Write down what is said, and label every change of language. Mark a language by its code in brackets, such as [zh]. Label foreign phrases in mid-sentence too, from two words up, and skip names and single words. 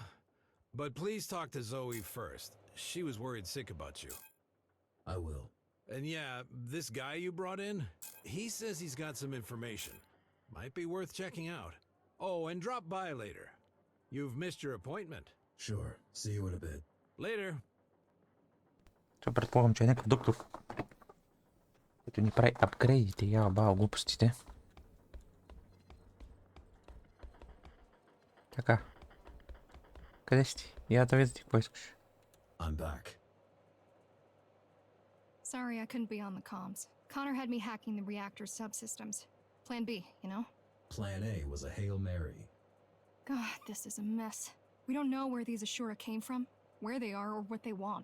[en] But please talk to Zoe first. She was worried sick about you. I will. And yeah, this guy you brought in, he says he's got some information. Might be worth checking out. Oh, and drop by later. You've missed your appointment. Sure. See you in a bit. Later. [bg] Това предполагам, че е някакъв доктор, който ни прави апгрейдите и бао глупостите. Така. Къде си ти? Я да видя ти какво искаш. [en] I'm back. Sorry I couldn't be on the comms. Connor had me hacking the reactor's subsystems. Plan B, you know? Plan A was a Hail Mary. God, this is a mess. We don't know where these Ashura came from, where they are, or what they want.